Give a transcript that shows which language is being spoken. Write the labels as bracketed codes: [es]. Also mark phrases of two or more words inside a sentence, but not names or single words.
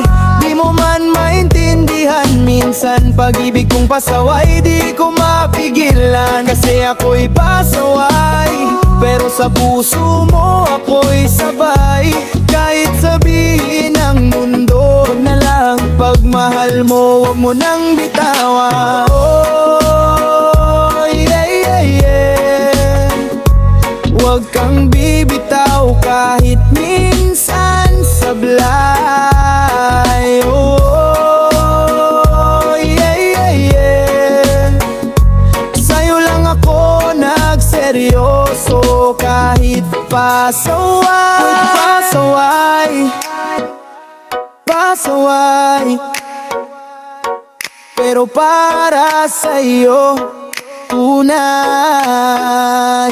[tl] Di mo man maintindihan minsan, pag-ibig kong pasaway di ko mapigilan. Kasi ako'y pasaway, pero sa puso mo ako'y sabay. Kahit sabihin ng mundo, wag na lang, pagmahal mo wag mo nang bitawan. [en] Oh, yeah, yeah, yeah. [tl] Wag kang bibitaw kahit minsan sablay. [en] Oh, yeah, yeah, yeah. [tl] Sa'yo lang ako nagseryoso, kahit pasaway. Pasaway, pero para sa'yo tunay.